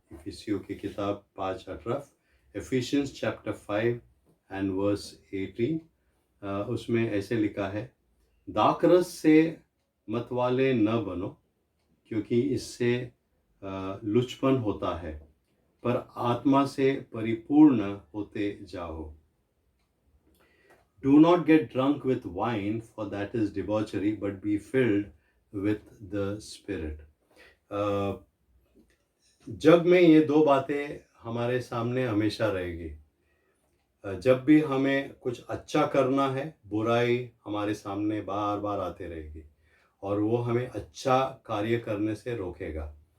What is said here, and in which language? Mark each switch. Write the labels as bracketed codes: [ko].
[hi] इफिसियों की किताब 5:18, [en] Ephesians chapter 5 and verse 18। [hi] उसमें ऐसे लिखा है, दाखरस से मतवाले न बनो, क्योंकि इससे लुचपन होता है, पर आत्मा से परिपूर्ण होते जाओ। [en] Do not get drunk with wine, for that is debauchery, but be filled with the Spirit. [hi] जग में ये दो बातें हमारे सामने हमेशा रहेगी। जब भी हमें कुछ अच्छा करना है, बुराई हमारे सामने बार बार आते रहेगी, और वो हमें अच्छा कार्य करने से रोकेगा।